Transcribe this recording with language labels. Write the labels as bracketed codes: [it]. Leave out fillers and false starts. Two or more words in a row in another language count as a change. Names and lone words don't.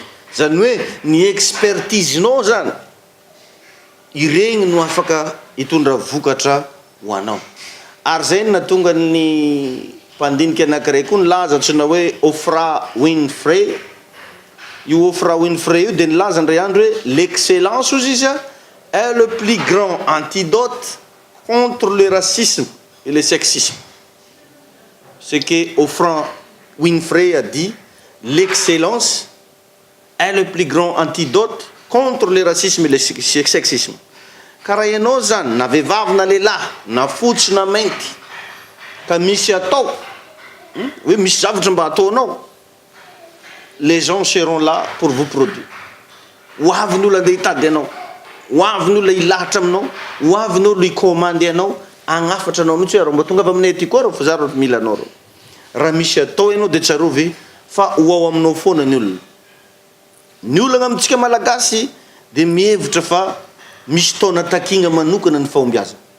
[mg] Zany hoe ny expertise-nao zany iregny no afaka hitondra vokatra ho anao. Ary zay no natonga ny mpandinika anankiray koa nilaza antsoina hoe Oprah Winfrey. Io Oprah Winfrey io de nilaza ndray andro hoe [fr] l'excellence [mg] ozy izy [fr] est le plus grand antidote contre le racisme et le sexisme. Ce que Oprah Winfrey a dit, l'excellence est le plus grand antidote contre le racisme et le sexisme. [mg] Karaha ianao zany na vehivavy na lehilahy na fotsy na mainty ka misy atao hoe misy zavatra mba ataonao, [fr] les gens seront là pour vous produire. [mg] Ho avy ny olo andeha hitady anao, ho avy ny olo hilahatra aminao, ho avy ny olo hikomandy anao, agnafatra anao mihitsy hoe raha mba tonga avy aminay aty koa rô fa za rô mila anao rô. Raha misy atao ianao de tsarovy fa ho ao aminao foana ny olona. Ny olana amintsika malagasy de mihevitra fa misy taona takigna manokana ny fahombiaza.